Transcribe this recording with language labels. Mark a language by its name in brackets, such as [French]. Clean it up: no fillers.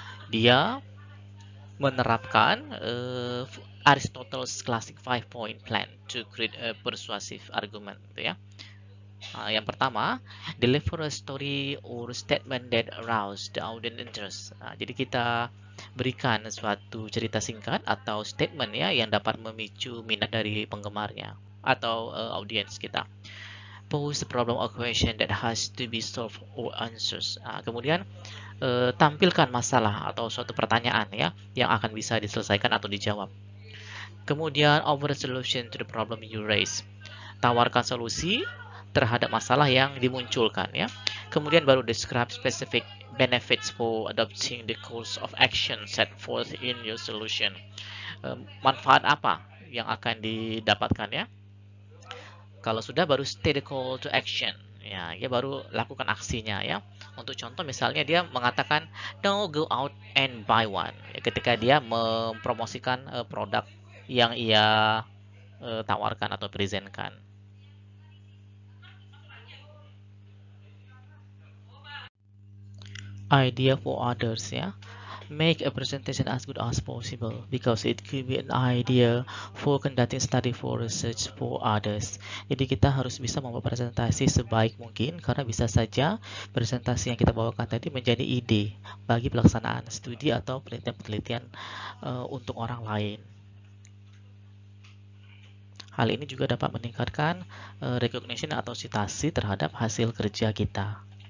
[Indonesian] Dia menerapkan [English] Aristotle's classic 5-point plan to create a persuasive argument [Indonesian] gitu ya. Yang pertama, [English] deliver a story or statement that arouse the audience interest. [Indonesian] Jadi kita berikan suatu cerita singkat atau statement ya yang dapat memicu minat dari penggemarnya atau audiens kita. [English] Pose the problem or question that has to be solved or answers. [Indonesian] Kemudian tampilkan masalah atau suatu pertanyaan ya yang akan bisa diselesaikan atau dijawab. Kemudian [English] offer a solution to the problem you raise. [Indonesian] Tawarkan solusi terhadap masalah yang dimunculkan ya. Kemudian baru [English] describe specific benefits for adopting the course of action set forth in your solution. [Indonesian] Manfaat apa yang akan didapatkan ya? Kalau sudah, baru [English] state the call to action. [Indonesian] Ya, dia baru lakukan aksinya ya. Untuk contoh misalnya dia mengatakan [English] no go out and buy one. [Indonesian] Ya, ketika dia mempromosikan produk yang ia tawarkan atau presentkan. [English] Idea for others ya. Make a presentation as good as possible because it could be an idea for conducting study for research for others. [Indonesian] Jadi kita harus bisa membuat presentasi sebaik mungkin karena bisa saja presentasi yang kita bawakan tadi menjadi ide bagi pelaksanaan studi atau penelitian-penelitian untuk orang lain. Hal ini juga dapat meningkatkan recognition atau citasi terhadap hasil kerja kita.